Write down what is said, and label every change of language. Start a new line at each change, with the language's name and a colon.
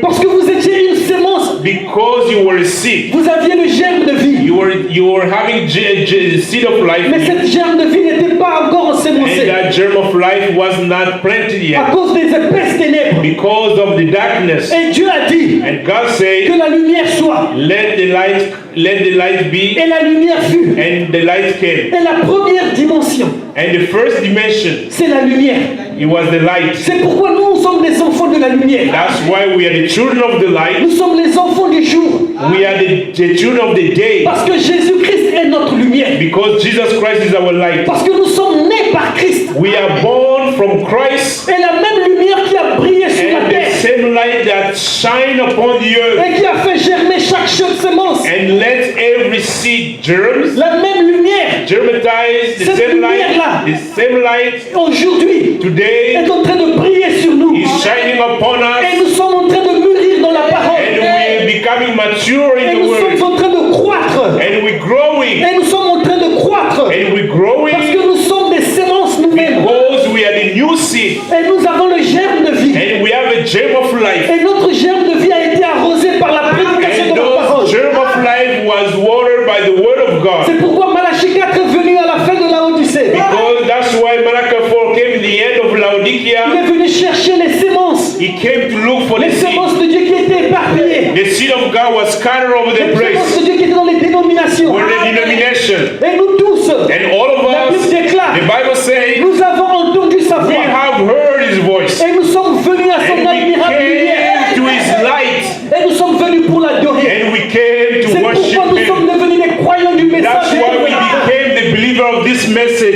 French: parce que vous étiez une sémence,
English: because you were a seed.
French: vous aviez le germe de vie.
English: You were having seed of life,
French: Mais cette germe de vie n'était pas encore
English: and
French: ensémencée
English: that germ of life was not planted
French: à
English: yet
French: cause des épaisses ténèbres.
English: because of the darkness.
French: Et Dieu a dit
English: And God
French: que
English: said,
French: la lumière soit.
English: let the light be,
French: Et la lumière fut.
English: and the light came.
French: Et la première dimension,
English: And the first dimension,
French: c'est la lumière.
English: it was the light.
French: C'est pourquoi nous sommes les enfants de la lumière.
English: That's why we are the children of the light.
French: Nous sommes les enfants du jour.
English: We are the children of the day,
French: Parce que Jésus-Christ est notre lumière.
English: because Jesus Christ is our light.
French: Parce que nous sommes nés par Christ.
English: We are born from Christ,
French: Et la même lumière qui a brillé sur la
English: and the
French: terre
English: same light that shine upon the earth
French: et qui a fait germer chaque semence.
English: and let every seed germs,
French: La même lumière
English: germatize the
French: Cette
English: same
French: lumière-là.
English: light. The same light
French: aujourd'hui
English: today
French: est en train de briller sur nous.
English: is shining upon
French: Et nous
English: us,
French: sommes en train de mûrir dans la
English: and
French: parole.
English: we are becoming mature
French: Et
English: in the
French: nous
English: word,
French: sommes en train de croître.
English: and we're growing,
French: Et nous sommes en train de croître.
English: and we're
French: Parce
English: growing
French: que nous sommes des sémences nous-mêmes.
English: because we are the new seed,
French: Et nous avons le germe de vie.
English: and we have a germ of life.
French: Et notre germe de vie a été arrosé par la prédication
English: And
French: de la parole.
English: those germ of life was watered by the word of God.
French: C'est pourquoi Malachie 4 est venu à la fin de la Odyssée.
English: Because that's why Malachi 4 came in the end of
French: Il
English: Laodicea.
French: est venu chercher les sémences.
English: He came to look for the
French: Les
English: seed.
French: sémences de Dieu qui étaient éparpillées.
English: The seed of God was scattered over
French: Les
English: the
French: sémences
English: place.
French: de Dieu qui étaient dans les dénominations.
English: Were the denomination.
French: Et nous tous,
English: And all of
French: la Bible
English: us,
French: déclare,
English: the Bible says,
French: nous avons entendu sa
English: we
French: voix.
English: have heard his voice.
French: Et nous sommes venus à son
English: And we
French: admirable lumière.
English: came to his light.
French: Et nous sommes venus pour l'adorer.
English: And we came
French: C'est
English: to worship
French: pourquoi nous sommes
English: him.
French: devenus des croyants du
English: That's
French: message.
English: why we became the believer of this message.